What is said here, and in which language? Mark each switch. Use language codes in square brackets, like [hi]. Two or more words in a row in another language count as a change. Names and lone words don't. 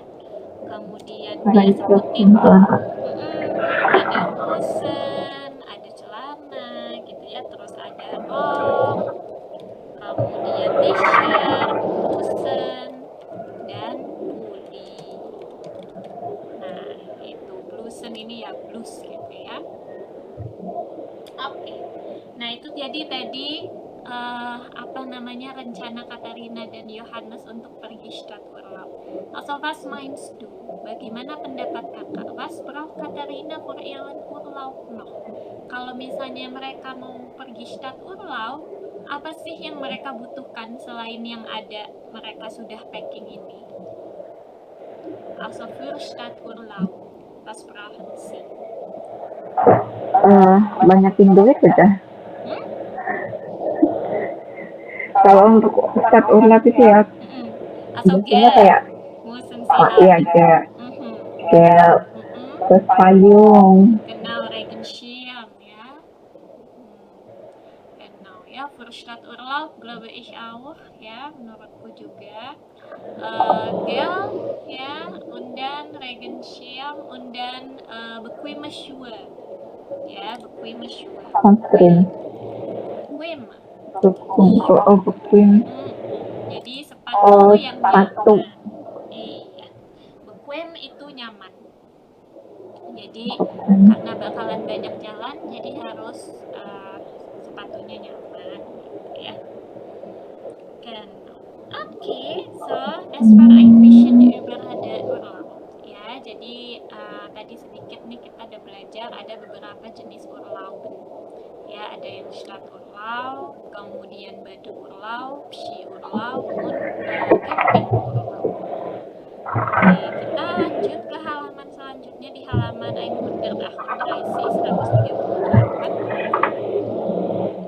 [id] Kemudian dia sebutin ada hosen, ada celana gitu ya, terus ada rok, kemudian t-shirt, hosen, dan pulli. Nah itu blusen ini ya blus gitu ya. Oke. Nah itu jadi tadi apa namanya rencana Katharina dan Johannes untuk pergi [de] Stadt Urlaub. Also was meinst du? [id] Bagaimana pendapat kakak? [de] Was braucht Katharina für ihren Urlaub noch? [id] Kalau misalnya mereka mau pergi [de] Stadt Urlaub, [id] apa sih yang mereka butuhkan selain yang ada mereka sudah packing ini? [de] Also für Stadt Urlaub, was brauchen sie? [id] Banyakin duit aja. Kalau untuk [de] Stad Urlaub [id] itu ya, [de] Also [id] biasanya [de] Geld [id] kayak [de] müssen sie haben. [id] iya kayak kayak terus payung. [de] Genau, Regenschirm, ya. Genau, ya, für Stadturlaub glaube ich auch, [id] ya, menurutku juga. [de] Geld, ya, und dann Regenschirm, und dann bequeme Schuhe, ya, bequeme Schuhe. Sunscreen. Bequem. Bequem. [id] Jadi sepatu yang sepatu. nyaman. Iya. Bequem itu nyaman. Jadi karena bakalan banyak jalan, jadi harus sepatunya nyaman, gitu ya. [de] Genau. [en] Okay, so [de] das war ein bisschen über der Urlaub. [id] Ya, jadi tadi sedikit nih kita udah belajar ada beberapa jenis urlaub. Ya, ada yang [de] Stadturlaub, kemudian Badeurlaub, Skiurlaub, und Campingurlaub. [id] Oke, kita lanjut ke halaman selanjutnya di halaman 138.